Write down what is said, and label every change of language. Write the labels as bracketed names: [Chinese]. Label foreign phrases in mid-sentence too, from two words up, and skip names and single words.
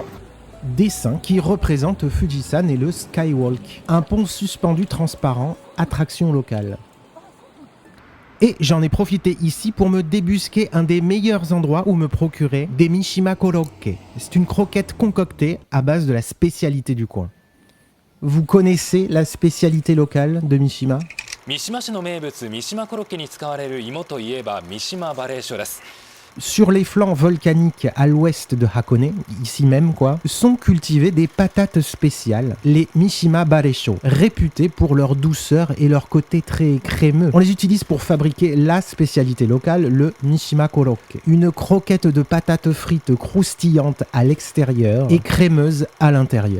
[French] Dessin qui représente Fujisan et le Skywalk, un pont suspendu transparent, attraction locale. Et j'en ai profité ici pour me débusquer un des meilleurs endroits où me procurer des Mishima Korokke. C'est une croquette concoctée à base de la spécialité du coin. Vous connaissez la spécialité locale de Mishima ? [Japanese] 三島市の名物三島コロッケに使われる芋といえば三島バレー酒です。 [French] Sur les flancs volcaniques à l'ouest de Hakone, ici même quoi, sont cultivées des patates spéciales, les Mishima Baresho, réputées pour leur douceur et leur côté très crémeux. On les utilise pour fabriquer la spécialité locale, le Mishima Korokke, une croquette de patates frites croustillantes à l'extérieur et crémeuse à l'intérieur.